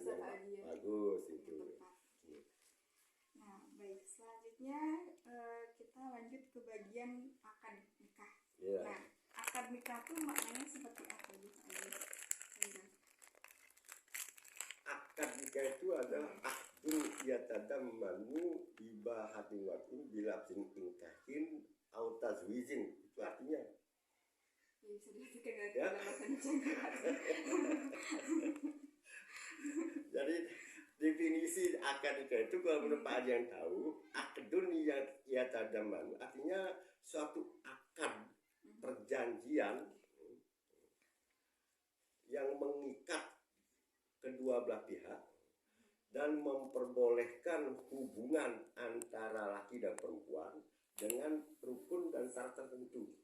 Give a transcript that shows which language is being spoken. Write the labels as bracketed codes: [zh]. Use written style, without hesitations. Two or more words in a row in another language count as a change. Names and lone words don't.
[id] hari yang bagus itu. Nah baik, selanjutnya kita lanjut ke bagian akad nikah. Nah akad nikah itu maknanya seperti apa gitu? Akad nikah itu adalah [ar] عقد يتضمن إباحة وطء بلفظ إنكاح أو تزويج. [id] Itu artinya ya, bisa diartikan dari bahasa Indonesia. Jadi definisi akad nikah itu kalau menurut Pak Haji yang tahu, [ar] عقد يتضمن [id] artinya suatu akad perjanjian yang mengikat kedua belah pihak dan memperbolehkan hubungan antara laki dan perempuan dengan rukun dan syarat tertentu.